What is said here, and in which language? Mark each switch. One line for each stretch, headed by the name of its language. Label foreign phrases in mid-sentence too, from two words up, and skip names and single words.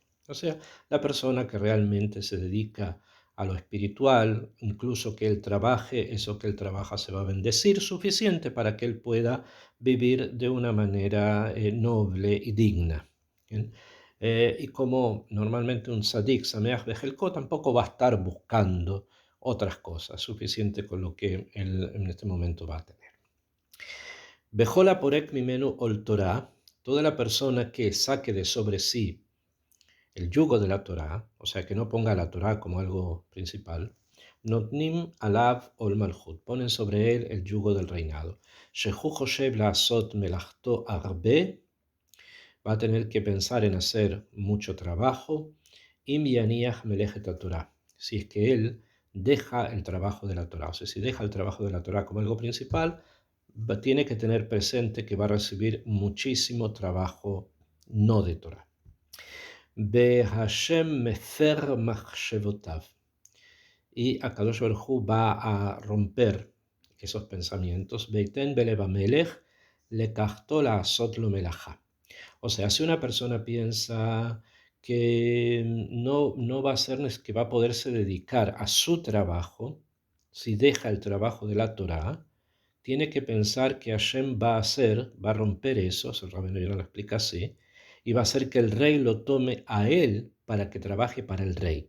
Spanish: O sea, la persona que realmente se dedica a lo espiritual, incluso que él trabaje, eso que él trabaja se va a bendecir suficiente para que él pueda vivir de una manera noble y digna. ¿Bien? Y como normalmente un tzadik,
Hebrew: שמח בחלקו,
Spanish: tampoco va a estar buscando otras cosas, suficiente con lo que él en este momento va a tener.
Hebrew: וכל הפורק ממנו עול תורה,
Spanish: toda la persona que saque de sobre sí el yugo de la Torah, o sea, que no ponga la Torah como algo principal,
Hebrew: נותנין עליו עול מלכות,
Spanish: ponen sobre él el yugo del reinado.
Hebrew: שהוא חושב לעשות מלאכתו הרבה,
Spanish: va a tener que pensar en hacer mucho trabajo,
Hebrew: אם יניח מלאכת תורה,
Spanish: si es que él deja el trabajo de la Torah, o sea, si deja el trabajo de la Torah como algo principal, tiene que tener presente que va a recibir muchísimo trabajo no de Torah.
Hebrew: וה' מפר מחשבותיו,
Spanish: y Akadosh Baruj Hu va a romper esos pensamientos.
Hebrew: ויתן בלב המלך לקחתו לעשות לו מלאכה.
Spanish: O sea, si una persona piensa que no va a ser, que va a poderse dedicar a su trabajo, si deja el trabajo de la Torah, tiene que pensar que Hashem va a romper eso, el Rabino Yonah lo explica así, y va a hacer que el rey lo tome a él para que trabaje para el rey.